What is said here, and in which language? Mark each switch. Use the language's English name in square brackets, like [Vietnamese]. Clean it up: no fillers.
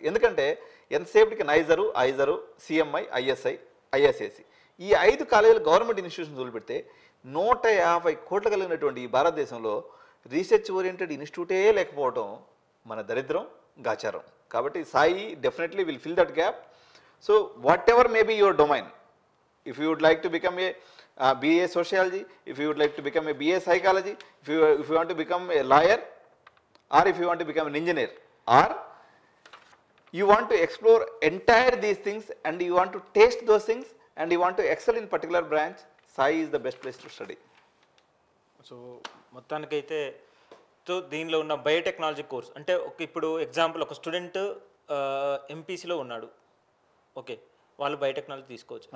[Telugu] ఎందుకంటే ఎంతసేపటికి నైజరు, ఐజరు, CMI, ISI, ఐఎస్ఏసి ఈ 5 కాలేజీలు గవర్నమెంట్ ఇన్స్టిట్యూషన్స్ వదిలిపెడితే 150 కోట్లు కలిగినటువంటి ఈ భారతదేశంలో రీసెర్చ్ ఓరియంటెడ్ ఇన్స్టిట్యూటే లేకపోవడం మన దరిద్రం, గాచారం. [English] కాబట్టి Sai definitely will fill that gap. So whatever may be your domain, if you would like to become a BA sociology, if you would like to become a BA psychology, if you want to become a lawyer, or if you want to become an engineer, or you want to explore entire these things and you want to taste those things and you want to excel in particular branch, Sai is the best place to study. [Telugu] So మొత్తానికైతే so దీనిలో ఉన్న biotechnology course అంటే ఇప్పుడు example ఒక student ఎంపీసీలో ఉన్నాడు, okay వాళ్ళు biotechnology తీసుకోవచ్చు.